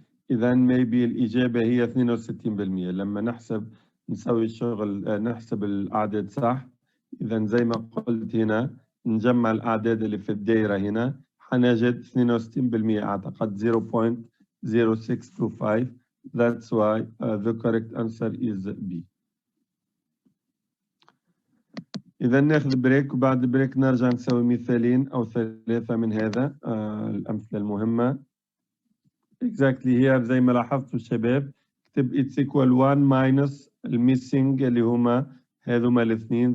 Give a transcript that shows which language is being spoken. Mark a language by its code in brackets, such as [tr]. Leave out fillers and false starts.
[ar] إذا maybe الإجابة هي 62%. لما نسوي الشغل نحسب الأعداد صح. إذا زي ما قلت هنا نجمع الأعداد اللي في الدائرة هنا حنجد 62% أعتقد 0.0625. [en] That's why the correct answer is B. [ar] إذا ناخذ بريك وبعد بريك نرجع نسوي مثالين أو ثلاثة من هذا الأمثلة المهمة. [en] Exactly here [ar] زي ما لاحظتوا الشباب اكتب [en] it's equal 1 minus [ar] الميسنج اللي هما هذوما الاثنين.